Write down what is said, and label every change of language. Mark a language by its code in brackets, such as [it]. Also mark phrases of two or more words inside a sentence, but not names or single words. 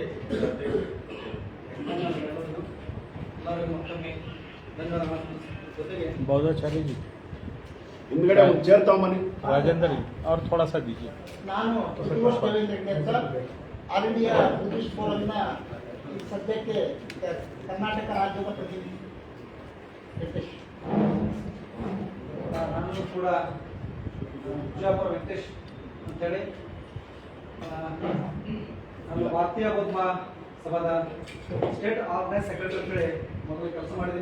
[kn] ಎಲ್ಲರಿಗೂ ಮತ್ತೊಮ್ಮೆ ಧನ್ಯವಾದ. ಜೊತೆಗೆ [hi] बौद्धाचार्य जी, [kn] ಹಿಂದ್ಗಡೆ ಒಂದು ಚೇರ್ ತಗೊಂಬನ್ನಿ. [hi] राजेंद्र जी और थोड़ा सा दीजिए. [kn] ನಾನು ಪ್ರತಿವರ್ಷ ದೇವೇಂದ್ರ ಹೆಗ್ಡೆ ಅಂತ ಆಲ್ ಇಂಡಿಯಾ ಬುದ್ಧಿಸ್ಟ್ ಫೋರಂನ ಈ ಸದ್ಯಕ್ಕೆ ಕರ್ನಾಟಕ ರಾಜ್ಯದ ಪ್ರತಿನಿಧಿ. ವೆಂಕಟೇಶ್. ನಾನು ಕೂಡ ವಿಜಯಪುರ ವೆಂಕಟೇಶ್ ಅಂತೇಳಿ ನಾನು ಭಾರತೀಯ ಬೌದ್ಧ ಸಭಾದ [en] state organise secretary [kn] ಅಂತೇಳಿ ಮೊದಲು ಕೆಲಸ ಮಾಡಿದ್ದೀನಿ.